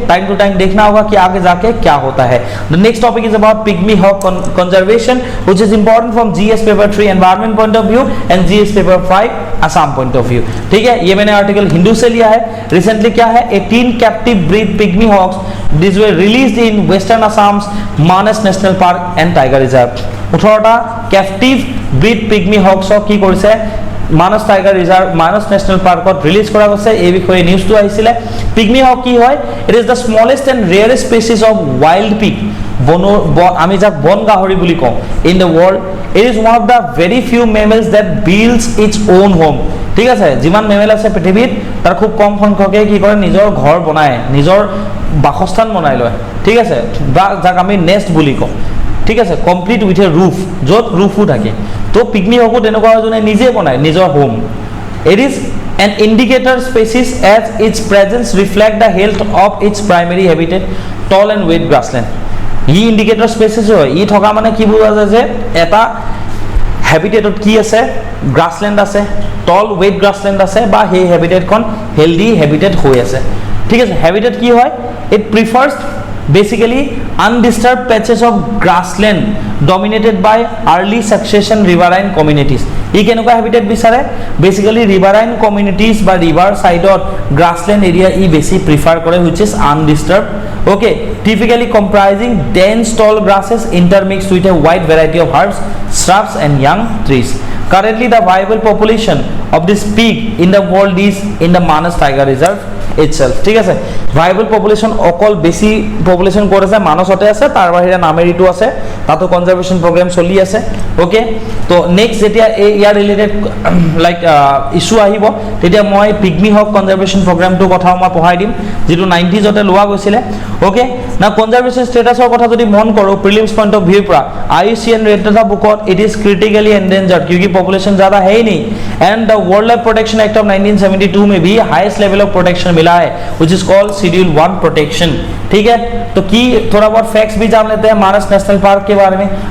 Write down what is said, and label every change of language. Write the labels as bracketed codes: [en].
[hi] Time to time देखना होगा कि आगे जाके क्या होता है। [en] The next topic is about pygmy hog conservation which is important from GS paper 3 environment point of view and GS paper 5 Assam point of view, ठीक है। [hi] ये मैंने आर्टिकल हिंदू से लिया है। रिसेंटली क्या है, [en] 18 captive breed pygmy hogs this were released in western Assam's Manas national park and tiger reserve. [as] 18টা captive breed pygmy हॉक्सক কি কৰিছে মানস টাইগাৰ ৰিজাৰ্ভ মানস নেশনেল পাৰ্কত ৰিলিজ কৰা হৈছে। এই বিষয়ে নিউজটো আহিছিলে। পিগমি হক কি হয়, [en] it is the smallest and rarest species of wild pig, [as] আমি যাক বন গাহৰি বুলি কওঁ, in the world. [en] It is one of the very few mammals that builds its own home, ঠিক আছে। [as] যিমান মেমেল আছে পৃথিৱীত তাৰ খুব কম সংখ্যকে কি কৰে, নিজৰ ঘৰ বনায়, নিজৰ বাসস্থান বনাই লয়, ঠিক আছে, বা যাক আমি নেষ্ট বুলি কওঁ, ঠিক আছে, কমপ্লিট উইথ এ ৰুফ, য'ত ৰুফো থাকে। তো পিগমি হকো তেনেকুৱা এজনে নিজে বনায় নিজৰ home. [en] It is an indicator species as its presence reflect the health of its primary habitat tall and wet grassland. [as] E indicator species হয়, ই থকা মানে কি বুজা যায় যে এটা হেবিটেটত কি আছে, গ্ৰাছলেণ্ড আছে, টল ৱেট গ্ৰাছলেণ্ড আছে, বা সেই হেবিটেটখন হেল্ডি হেবিটেট হৈ আছে, ঠিক আছে। হেবিটেট কি হয়, [en] It prefers basically undisturbed patches of grassland dominated by early succession riverine communities. [as] ই কেনেকুৱা হেবিটেট বিচাৰে, বেসিক্যালি riverine communities বা river side grassland area ই বেছি প্ৰিফাৰ কৰে [en] which is undisturbed, okay, typically comprising dense tall grasses intermixed with a wide variety of herbs, shrubs and young trees. Currently the viable population of this pig in the world is in the Manas Tiger Reserve itself, [as] ঠিক আছে। Viable population অকল বেছি population ক'ত আছে, মানসতে আছে, তাৰ বাহিৰে নামেৰিটো আছে, তাতো কনজাৰভেশ্যন প্ৰগ্ৰাম চলি আছে, ওকে। তো নেক্সট যেতিয়া ইয়াৰ ৰিলেটেড লাইক ইস্যু আহিব তেতিয়া মই পিগমি হক কনজাৰভেশ্যন প্ৰগ্ৰামটোৰ কথাও মই পঢ়াই দিম, যিটো 90sতে লোৱা গৈছিলে, ওকে না। কনজাৰভেশ্যন ষ্টেটাছৰ কথা যদি মন কৰোঁ প্ৰিলিমছ পইণ্ট অফ ভিউৰ পৰা, [hi] IUCN rate data बुकत it is critically endangered क्योंकि पॉपुलेशन ज़्यादा है ही नहीं, and the world life protection act of 1972 में भी हाईएस्ट लेवल ऑफ प्रोटेक्शन मिला है which is called schedule 1 protection, ठीक है। तो की थोड़ा बहुत फैक्ट्स भी जान लेते हैं मानस नेशनल पार्क के बारे में।